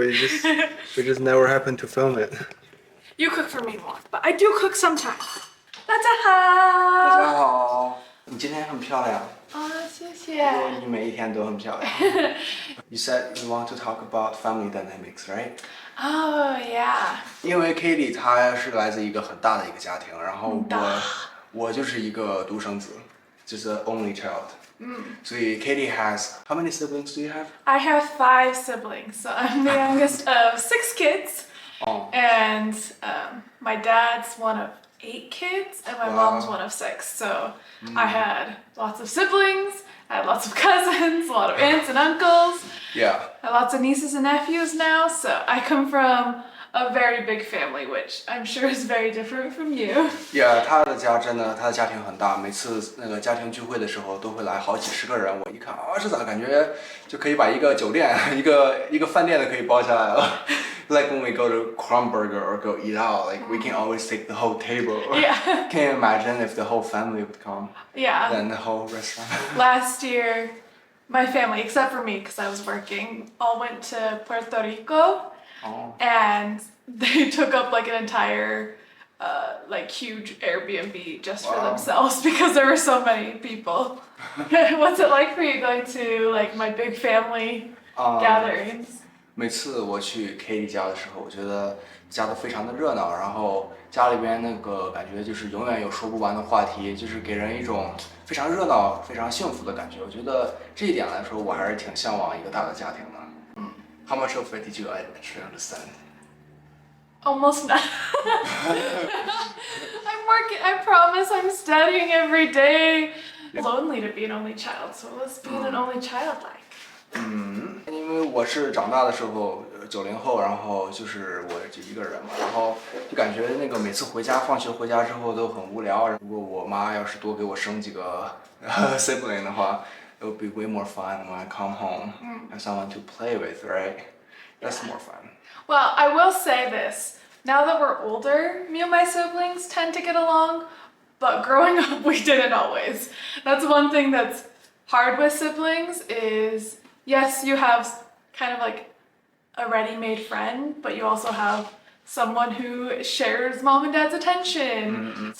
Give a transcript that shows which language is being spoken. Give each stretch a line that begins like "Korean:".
English: We just never happen to film it. You cook for me more, but I do cook sometimes.
Chinese: 大家大家好。好，你今天很漂亮。谢谢。你每一天都很漂亮。
English: You said you want to talk about family dynamics, right? Oh yeah.
Chinese: 因为 Katie 她是来自一个很大的一个家庭，然后我就是一个独生子，就是
English: only child。
Chinese: 所以
English: Katie has how many siblings do you have? I have 5 siblings, so I'm the youngest of 6 kids. Oh. And my dad's one of 8 kids and my mom's one of 6. So I had lots of siblings, I had lots of cousins, a lot of aunts and uncles. Yeah. I have lots of nieces and nephews now, so I come from a very big family, which I'm sure is very different from you.
Chinese: Yeah， 他的家庭很大，每次那个家庭聚会的时候都会来好几十个人。我一看啊，这咋感觉就可以把一个酒店、一个饭店都可以包下来了。
English: Like when we go to Kromberger or go eat out, like we can always take the whole table. Yeah. Can you imagine if the whole family would come? Yeah. Then the whole restaurant. Last year, my family, except for me because I was working, all went to Puerto Rico. Oh. And they took up like an entire like huge Airbnb just for themselves because there were so many people. What's it like for you going to like my big family gatherings?
Chinese: 每次我去 Katie 家的时候，我觉得家都非常的热闹，然后家里边那个感觉就是永远有说不完的话题，就是给人一种非常热闹、非常幸福的感觉。我觉得这一点来说，我还是挺向往一个大的家庭的。
English: How much of it did you actually understand? Almost none. I'm working, I promise I'm studying every day. Lonely to be an only child, so what's being an only child like?
Chinese: 因为我是长大的时候90后，然后就是我就一个人嘛，然后就感觉那个每次放学回家之后都很无聊。如果我妈要是多给我生几个sibling 的话。
English: It would be way more fun when I come home, have someone to play with, right? That's more fun. Well, I will say this. Now that we're older, me and my siblings tend to get along, but growing up we didn't always. That's one thing that's hard with siblings is, yes, you have kind of like a ready-made friend, but you also have someone who shares mom and dad's attention.